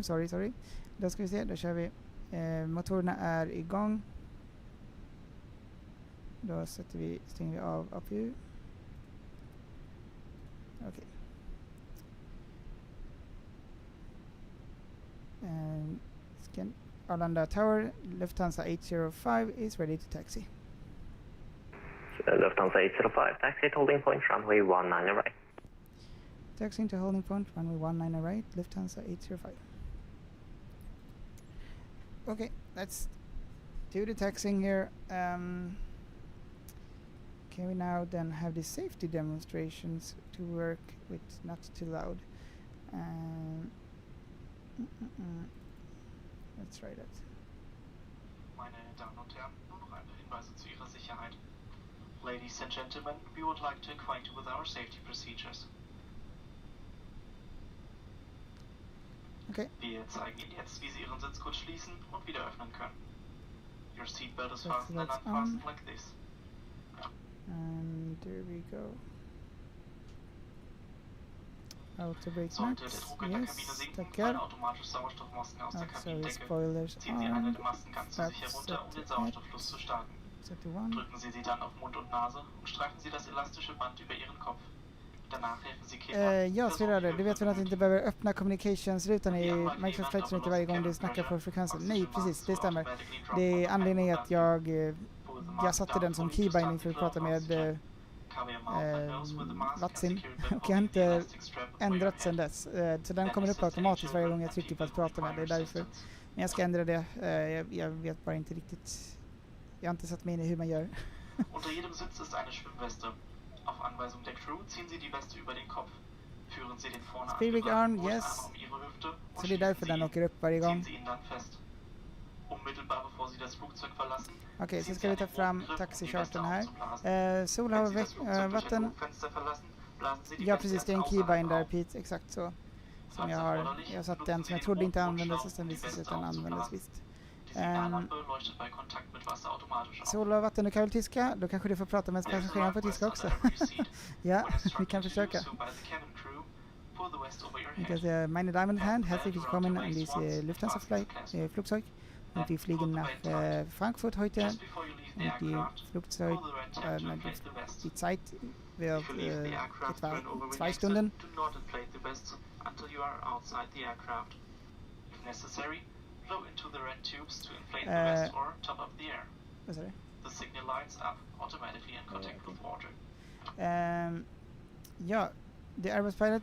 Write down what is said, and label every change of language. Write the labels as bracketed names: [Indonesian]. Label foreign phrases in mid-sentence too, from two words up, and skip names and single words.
[Swedish] Sorry. Då ska vi se, då kör vi. Motorerna är igång. Då stänger vi av APU. Okej. [English] Arlanda Tower, Lufthansa 805 is ready to taxi. Lufthansa 805, taxi to holding point, runway 19 right. Taxiing to holding point, runway 19 right, Lufthansa 805. Okay, let's do the taxiing here. Can we now then have the safety demonstrations to work with not too loud? Let's try that. [German] Meine Damen und Herren, nur noch ein paar Hinweise zu Ihrer Sicherheit. [English] Ladies and gentlemen, we would like to acquaint you with our safety procedures. Okay. [German] Wir zeigen Ihnen jetzt, wie Sie Ihren Sitz kurz schließen und wieder öffnen können. [English] Your seatbelt is fastened and unfastened like this. And there we go. Auto brake [German] Sollte [English] max, [German] der Druck in der Kabine [English] yes, [German] sinken, [Swedish] tackar. [German] fallen automatisch Sauerstoffmasken aus der Kabinendecke. [English] Spoilers [German] Ziehen Sie [English] on. [German] eine der Masken ganz zu sich herunter, um den Sauerstofffluss zu starten. [English] Set to 1. [German] Drücken Sie sie dann auf Mund und Nase und streifen Sie das elastische Band über Ihren Kopf. Danach helfen Sie Kindern. [Swedish] Ja, Sverre, du vet väl att du inte behöver öppna communications-rutan i Microsoft Flight Simulator varje gång du snackar på frekvensen? Nej, precis, det stämmer. Det är anledningen att jag satte den som keybinding för att prata med Vatsim och jag har inte ändrat sedan dess. Så den kommer upp automatiskt varje gång jag trycker på att prata med. Det är därför. Men jag ska ändra det. Jag vet bara inte riktigt. Jag har inte satt mig in i hur man gör. [German] Unter jedem Sitz ist eine Schwimmweste. Auf Anweisung der Crew ziehen Sie die Weste über den Kopf. Führen Sie den vorne [English] Speedback arm, yes. [German] um Ihre Hüfte [Swedish] Så det är därför den åker upp varje gång. [German] ziehen Sie ihn dann fest. Unmittelbar bevor Sie das Flugzeug verlassen. [Swedish] Okej, så ska vi ta fram taxicharten här. Sol har vatten. Ja, precis, det är en keybind där, Pete, exakt så. Som jag har satt den som jag trodde inte användes, och sen visade sig att den användes visst. Sol och vatten, du kan väl tyska? Då kanske du får prata med passageraren på tyska också. Ja, vi kan försöka. Vi kan säga, [German] meine Damen und Herren, herzlich willkommen an diese Lufthansa-Flugzeug. Und wir fliegen nach Frankfurt heute. Und die Zeit wird etwa 2 Stunden. [Swedish] Vad sa du? Ja, det är Airbus-pilot.